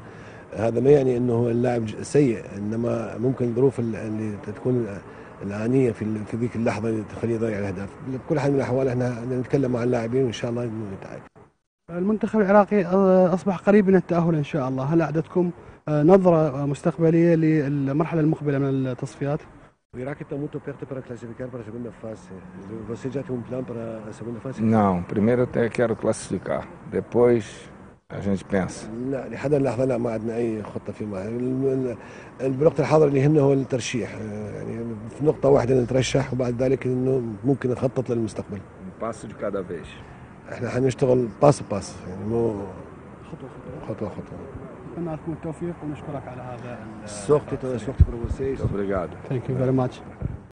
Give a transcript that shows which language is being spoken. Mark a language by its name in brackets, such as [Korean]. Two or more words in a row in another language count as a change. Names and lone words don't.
[Arabic] هذا ما يعني انه اللاعب سيء، انما ممكن الظروف اللي تكون الآنية في ذيك اللحظة اللي تخليه يضيع الأهداف. بكل حال من الأحوال احنا نتكلم مع اللاعبين وإن شاء الله نتعايش. المنتخب العراقي أصبح قريب من التأهل إن شاء الله، هل أعدتكم نظرة مستقبلية للمرحلة المقبلة من التصفيات؟ [Portuguese] O Iraque está muito perto para classificar para a segunda fase. Você já tem um plano para a segunda fase? Não, primeiro até quero classificar, depois a gente pensa. [Arabic] لا لحد اللحظة لا ما عندنا أي خطة فيما بالوقت الحاضر اللي يهمنا هو الترشيح، يعني في نقطة واحدة نترشح وبعد ذلك إنه ممكن نخطط للمستقبل. [Portuguese] Passo de cada vez. [Arabic] احنا حنشتغل باس باس يعني مو خطوة. نتمنى لكم التوفيق ونشكرك على هذا. [Portuguese] Sorte para vocês. Obrigado. [English] Thank you very much.